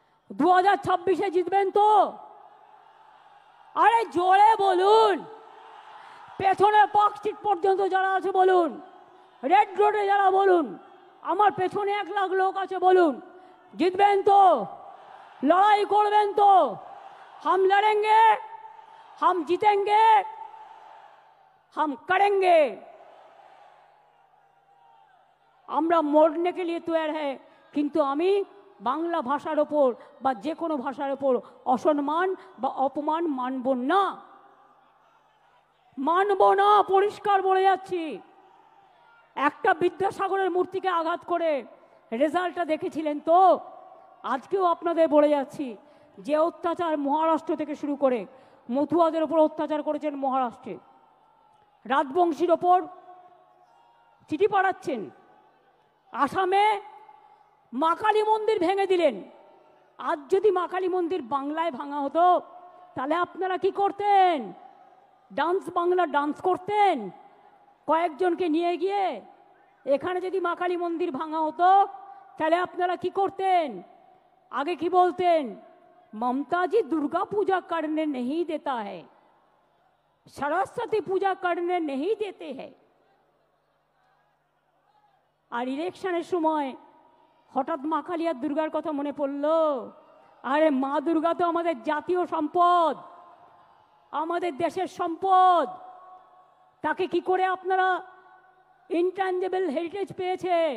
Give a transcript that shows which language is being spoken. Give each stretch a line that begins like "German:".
Bangla: 2026-এ জিতবেন তো? আরে জোরে বলুন। পেছনে পার্ক স্ট্রিট পর্যন্ত যারা আছে বলুন, রেড রোডে যারা বলুন, আমার পেছনে 1 লাখ লোক আছে বলুন, জিতবেন তো? লড়াই করবেন তো?
Hindi: हम लड़ेंगे, हम जीतेंगे, हम करेंगे।
Bangla: আমরা
Hindi: মরने के लिए तैयार है,
Bangla: কিন্তু আমি বাংলা ভাষার ওপর বা যে কোনো ভাষার ওপর অসম্মান বা অপমান মানব না, মানব না, পরিষ্কার বলে যাচ্ছি। একটা বিদ্যাসাগরের মূর্তিকে আঘাত করে রেজাল্টটা দেখেছিলেন তো? আজকেও আপনাদের বলে যাচ্ছি, যে অত্যাচার মহারাষ্ট্র থেকে শুরু করে মতুয়াদের ওপর অত্যাচার করেছেন মহারাষ্ট্রে, রাজবংশীর ওপর চিঠি পাঠাচ্ছেন, আসামে মা কালী মন্দির ভেঙে দিলেন। আজ যদি মা কালী মন্দির বাংলায় ভাঙা হতো তাহলে আপনারা কি করতেন? ডান্স বাংলা ডান্স করতেন কয়েকজনকে নিয়ে গিয়ে। এখানে যদি মা কালী মন্দির ভাঙা হতো তাহলে আপনারা কি করতেন?
Hindi: आगे की बोलते हैं, ममता जी दुर्गा पूजा करने नहीं देता है, सरस्वती पूजा करने नहीं देते हैं।
Bangla: আর ইলেকশনের সময় হঠাৎ মা কালী আর দুর্গার কথা মনে পড়লো। আরে মা দুর্গা তো আমাদের জাতীয় সম্পদ, আমাদের দেশের সম্পদ। তাকে কি করে আপনারা ইনট্যাঞ্জেবল হেরিটেজ পেয়েছে?